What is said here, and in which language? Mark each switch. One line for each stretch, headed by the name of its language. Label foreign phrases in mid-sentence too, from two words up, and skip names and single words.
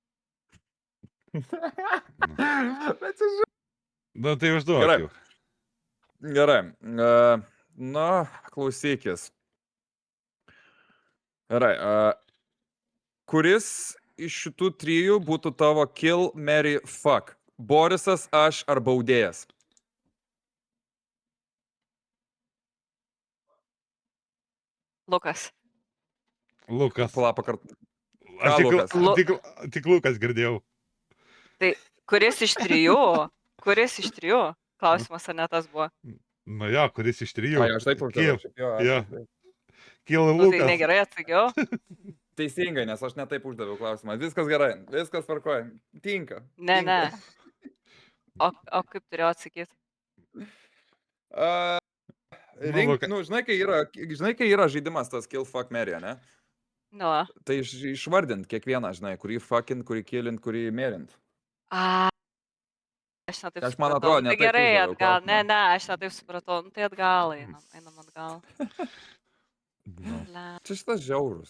Lithuanian: Bet čia Nu, tai užduok Gerai. jau. Gerai. Na, klausykis. Gerai. Kuris iš šitų trijų būtų tavo
English: kill, marry, fuck?
Lithuanian: Borisas, aš ar baudėjas? Lukas. Lukas. Palapą kartą. Aš Lukas? tik Lukas girdėjau. Kuris iš trijų? Kuris iš trijų? Klausimas, ar ne tas buvo? Nu jo, kuris iš trijų. Ai, aš taip uždaviau. šiaip jo, aš jo. taip. Kilo Nu, tai Lukas. negerai atsakiau. Teisingai, nes aš netaip uždaviau klausimą. Viskas gerai, viskas tvarkoja. Tinka. Ne, tinka. ne. O kaip turėjau atsakyti? Rink, nu, žinai, kai yra žaidimas tas
English: kill, fuck, marry,
Lithuanian: ne? Nu. Tai išvardint kiekvieną, žinai, kurį fuckint, kurį killint, kurį marint. Aš netaip Aš, man supratau. atrodo, Tai ne taip gerai, uždaviau atgal. klausimą. Ne, aš netaip supratau. Nu, tai atgal einam atgal. Nu. Le. Čia šitas žiaurus.